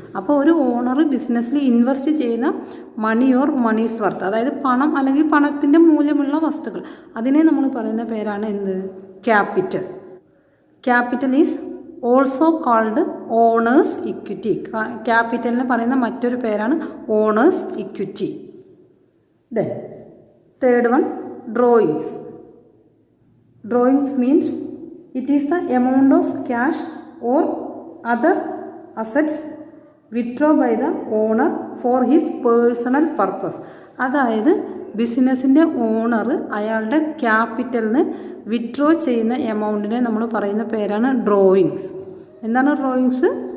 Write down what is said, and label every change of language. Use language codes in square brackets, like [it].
[ml] അപ്പോൾ ഒരു ഓണർ ബിസിനസ്സിൽ ഇൻവെസ്റ്റ് ചെയ്യുന്ന മണി ഓർ മണീസ് വർത്ത്, അതായത് പണം അല്ലെങ്കിൽ പണത്തിൻ്റെ മൂല്യമുള്ള വസ്തുക്കൾ, അതിനെ നമ്മൾ പറയുന്ന പേരാണ് എന്ത്? Capital. [en] Capital is also called owner's equity. [ml] ക്യാപിറ്റലിന് പറയുന്ന മറ്റൊരു പേരാണ് owners equity. [en] Then third one drawings. Drawings means it is the amount of cash or other assets withdrawn by the owner for his personal purpose. [ml] അതായത് ബിസിനസ്സിൻ്റെ owner അയാളുടെ ക്യാപിറ്റലിന് withdraw ചെയ്യുന്ന എമൗണ്ടിനെ നമ്മൾ പറയുന്ന പേരാണ് ഡ്രോയിങ്സ്. എന്താണ് ഡ്രോയിങ്സ്?